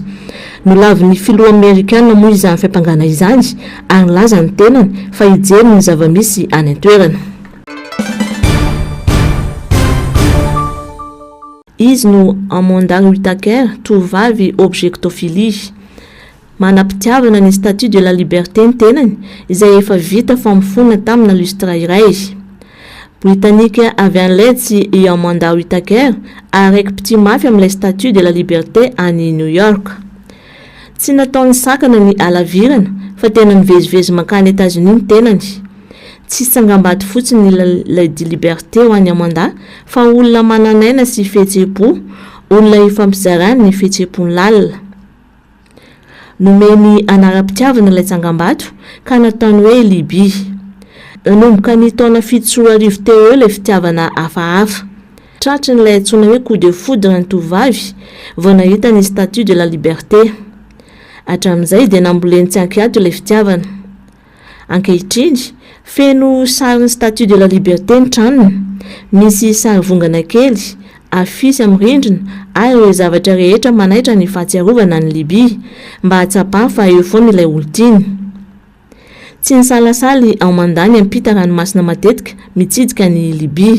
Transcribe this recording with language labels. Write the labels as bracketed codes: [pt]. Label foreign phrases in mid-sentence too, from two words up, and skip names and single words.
[mg] Nolavin'ny filoha Amerikanina moa izany fiampangana izany ary laza ny tenany fa hijery ny zava-misy any an-toerana. Izy no Amanda Whitaker, tovovavy objectophilie. Manam-pitiavana ny [fr] statut de la liberté [mg] ny tenany izay efa vita famofona tamina lustra iray. Britannika avy an'Inde sy Amanda Whitaker araiky piti mafy amin'ilay [fr] statut de la liberté [mg] any New York. Tsy nataony sakana ny alavirana fa tena nivezivezy mankany États-Unis ny tenany. Tsy sangambaty fotsiny [fr] la di liberté [mg] ho an'ny Amanda fa olona mananaina sy fihetseham-po, olona ifampizarany ny fihetseham-pony lalina. Nomeny anara-pitiavana ilay tsangambato ka nataony hoe Libye. Nanomboka ny taona 7 teo eo ilay fitiavana hafahafa. Tratra n'ilay antsoina hoe [fr] coup de foudre [mg] ny tovovavy vao nahita ny [fr] statut de la liberté. [mg] Hatramin'izay dia namboleny tsy ankiato ilay fitiavana. Ankehitriny, feno sarin'ny [fr] statut de la liberté [mg] ny tranony, misy sary vongana kely, afisy amin'ny rindrina ary ireo zavatra rehetra manaitra ny fahatsiarovana ny Libye mba hatsapany fa eo foana ilay olon-tiny. Tsy nisalasaly Amandany ampita ranomasina matetika mitsidika ny Libye.